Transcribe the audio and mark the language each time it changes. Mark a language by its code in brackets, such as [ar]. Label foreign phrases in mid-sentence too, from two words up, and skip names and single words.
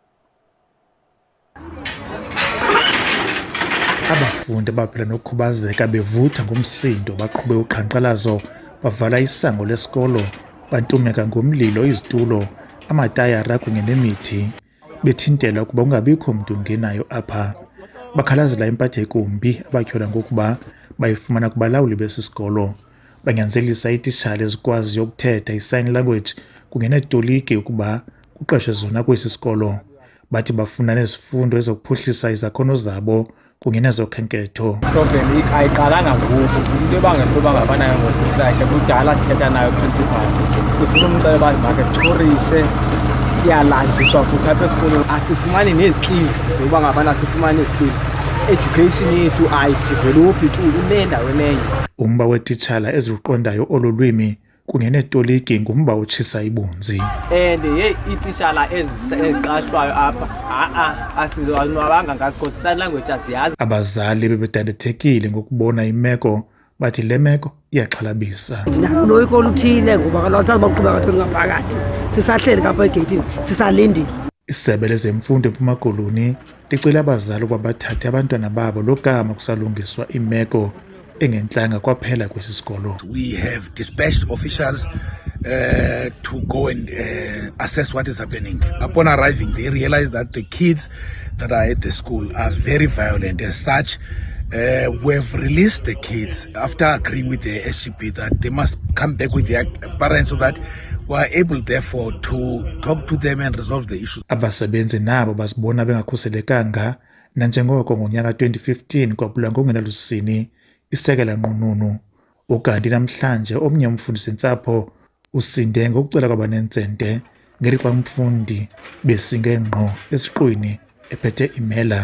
[xh] Abafundi abaphila nokukhubazeka bevutha ngomsindo baqhube uqhankqalazo bavala isango lesikolo bantumeka ngomlilo izitulo amatayara kunye nemithi bethintela ukuba ungabikho umuntu ungenayo apha bakhalazela impatho ekumbi abatyhola ngokuba bayifumana kubalawuli besisikolo banyanzelisa ititshala ezikwaziyo ukuthetha i- [en] sign language [xh] kunye neetoliki ukuba kuqeshwe zona kwesi sikolo bathi bafuna nezifundo ezokuphuhlisa izakhono zabo kunye nezokhenketho. Problem ayiqalanga ngoku into ebangela bangafanayo ngosisakhe kudala sithetha nayo principal sifuna umceba makhe sichorishe siyalanjiswa futhi apha esikolweni asifumani nezikills zokuba ngabana sifumane nezikills education yethu ayidevelophi tu kunendaweni enye. Umba wetitshala eziqondayo olulwimi kunye neetoliki ngumba otshisa ibunzi. And ititshala eziqashwayo apha asizonwabanga ngazi [en] because sign language [xh] asiyazi. Abazali bebedadethekile ngokubona imeko bathi le meko iyaxhalabisa. Ndinaloyiko oluthile ngoba kaloku baqhubeka kathi ngaphakathi sisahleli kapha egeyithini sisalindile. Isebe lezemfundo eMpuma Koloni licela abazali ukuba bathathe abantwana babo lokama kusalungiswa imeko engentlanga kwaphela kwesi sikolo. [en] We have dispatched officials to go and assess what is happening. Upon arriving, they realized that the kids that are at the school are very violent. As such, we have released the kids after agreeing with the SGP that they must come back with their parents so that we are able therefore to talk to them and resolve the issues. [xh] Abasebenzi nabo basibona bengakhuselekanga nanjengoko ngonyaka 2015 kwaphula ngokungenalusini isekela nqununu ukanti namhlanje omnye umfundisintsapho usinde ngokucela kwabanentsente ngelixa umfundi besinge ngqo esiqwini ephethe imela.